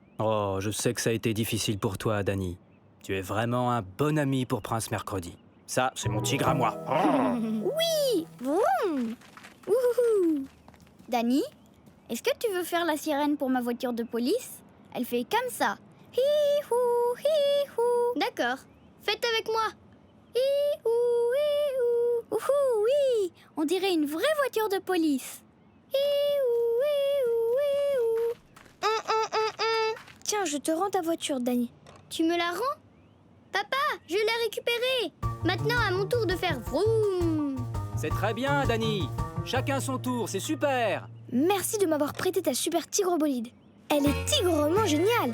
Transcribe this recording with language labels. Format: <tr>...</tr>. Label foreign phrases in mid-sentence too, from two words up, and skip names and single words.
<fr>Oh, je sais que ça a été difficile pour toi, Danny. Tu es vraiment un bon ami pour Prince Mercredi. Ça, c'est mon tigre à moi. Oui! Vroom! Wouhou! Danny, est-ce que tu veux faire la sirène pour ma voiture de police? Elle fait comme ça. Hi-hou, hi-hou. D'accord. Faites avec moi. Hi-hou, hi-hou. Ouhou, oui! On dirait une vraie voiture de police. Hi-hou, hi-hou, hi-hou. Tiens, je te rends ta voiture, Danny. Tu me la rends? Papa, je l'ai récupérée. Maintenant, à mon tour de faire vroom. C'est très bien, Danny. Chacun son tour, c'est super. Merci de m'avoir prêté ta super tigre bolide. Elle est tigrement géniale.</fr>